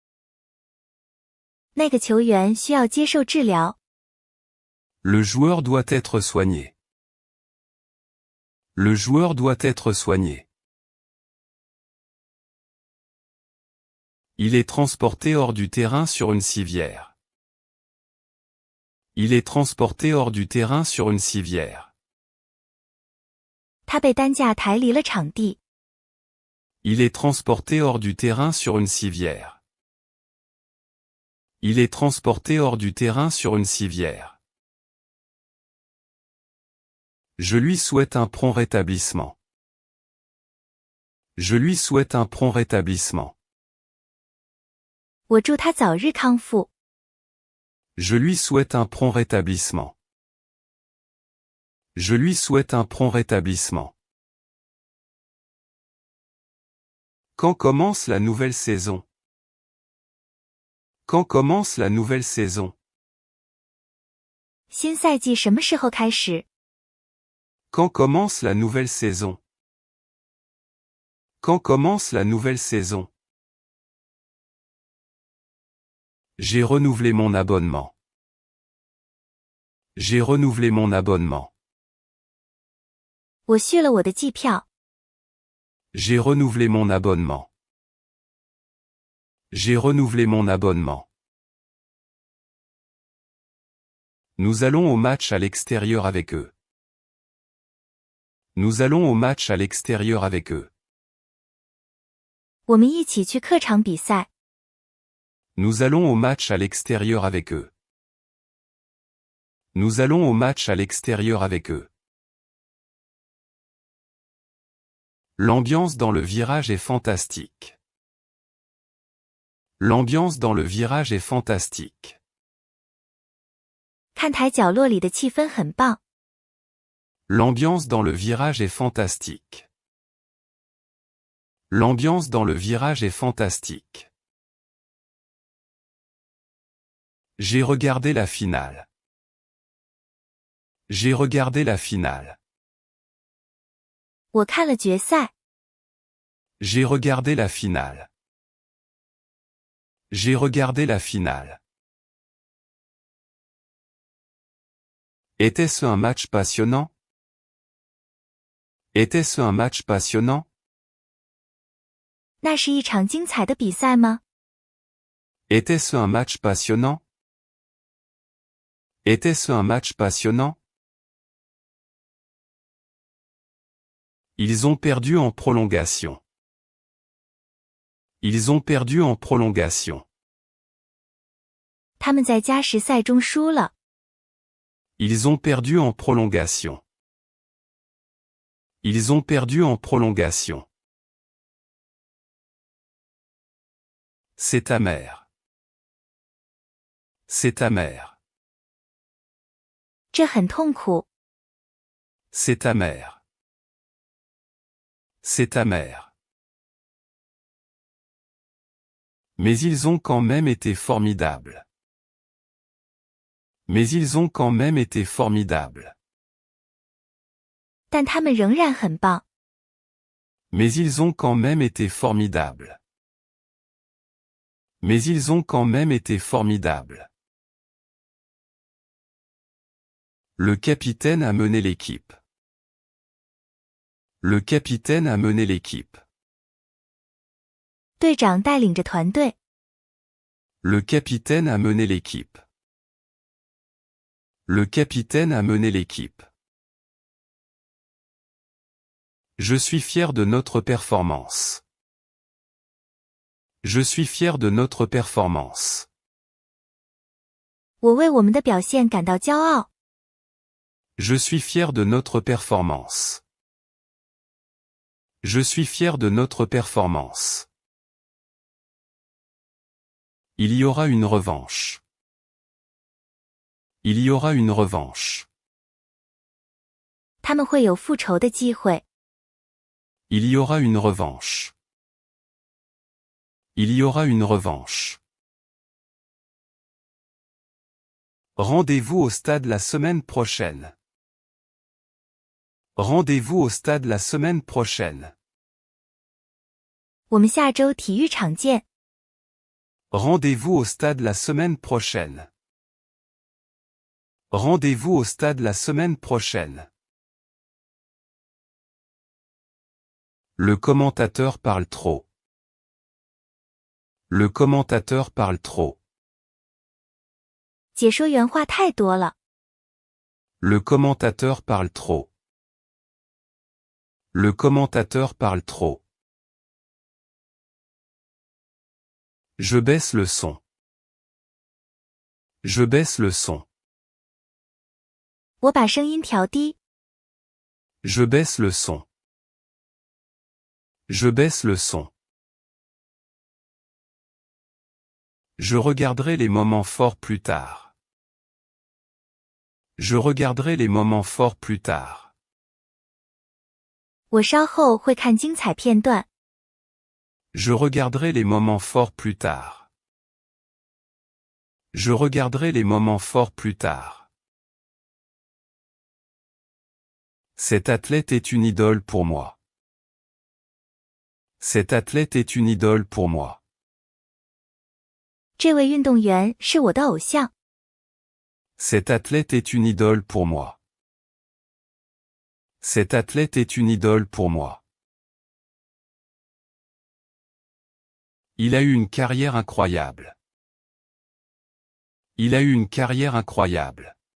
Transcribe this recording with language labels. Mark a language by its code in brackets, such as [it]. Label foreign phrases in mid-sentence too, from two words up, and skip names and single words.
[zh] 那个球员需要接受治疗。 [fr] Le joueur doit être soigné. Le joueur doit être soigné. Il est transporté hors du terrain sur une civière. Il est transporté hors du terrain sur une civière. [zh] 他被担架抬离了场地。 [fr] Il est transporté hors du terrain sur une civière. Il est transporté hors du terrain sur une civière. Je lui souhaite un prompt rétablissement. Je lui souhaite un prompt rétablissement. [zh] 我祝他早日康复。 [fr] Je lui souhaite un prompt rétablissement. Je lui souhaite un prompt rétablissement. Quand commence la nouvelle saison? Quand commence la nouvelle saison? [zh] 新赛季什么时候开始？ [fr] Quand commence la nouvelle saison? Quand commence la nouvelle saison? J'ai renouvelé mon abonnement. J'ai renouvelé mon abonnement. [zh] 我续了我的季票。 [fr] J'ai renouvelé mon abonnement. J'ai renouvelé mon abonnement. Nous allons au match à l'extérieur avec eux. Nous allons au match à l'extérieur avec eux. [zh] 我们一起去客场比赛。 [fr] Nous allons au match à l'extérieur avec eux. Nous allons au match à l'extérieur avec eux. L'ambiance dans le virage est fantastique. L'ambiance dans le virage est fantastique. [zh] 看台角落里的气氛很棒。 [fr] L'ambiance dans le virage est fantastique. L'ambiance dans le virage est fantastique. J'ai regardé la finale. J'ai regardé la finale. [zh] 我看了决赛。 [fr] J'ai regardé la finale. J'ai regardé la finale. Était-ce un match passionnant? Était-ce un match passionnant? [zh] 那是一场精彩的比赛吗？ [fr] Était-ce un match passionnant? Était-ce un match passionnant? Ils ont perdu en prolongation. Ils ont perdu en prolongation. [zh] 他们在加时赛中输了。 [fr] Ils ont perdu en prolongation. Ils ont perdu en prolongation. C'est amer. C'est amer. [zh] 这很痛苦。 [fr] C'est amer. C'est amer. Mais ils ont quand même été formidables. Mais ils ont quand même été formidables. [zh] 但他们仍然很棒。 [fr] Mais ils ont quand même été formidables. Mais ils ont quand même été formidables. Le capitaine a mené l'équipe. Le capitaine a mené l'équipe. [zh] 队长带领着团队。 [fr] Le capitaine a mené l'équipe. Le capitaine a mené l'équipe. Je suis fier de notre performance. Je suis fier de notre performance. [zh] 我为我们的表现感到骄傲。 [fr] Je suis fier de notre performance. Je suis fier de notre performance. Il y aura une revanche. Il y aura une revanche. [zh] 他们会有复仇的机会。 [fr] Il y aura une revanche. Il y aura une revanche. Rendez-vous au stade la semaine prochaine. Rendez-vous au stade la semaine prochaine. [zh] 我们下周体育场见。 [fr] Rendez-vous au stade la semaine prochaine. Rendez-vous au stade la semaine prochaine. Le commentateur parle trop. Le commentateur parle trop. [zh] 解说员话太多了。 [fr] Le commentateur parle trop. Le commentateur parle trop. Je baisse le son. Je baisse le son. [zh] 我把声音调低。 [fr] Je baisse le son. Je baisse le son. Je regarderai les moments forts plus tard. Je regarderai les moments forts plus tard. [zh] 我稍后会看精彩片段。 [fr] Je regarderai les moments forts plus tard. Je regarderai les moments forts plus tard. Cet athlète est une idole pour moi. Cet athlète est une idole pour moi. [zh] 这位运动员是我的偶像。 [fr] Cet athlète est une idole pour moi. Cet athlète est une idole pour moi. Il a eu une carrière incroyable. Il a eu une carrière incroyable.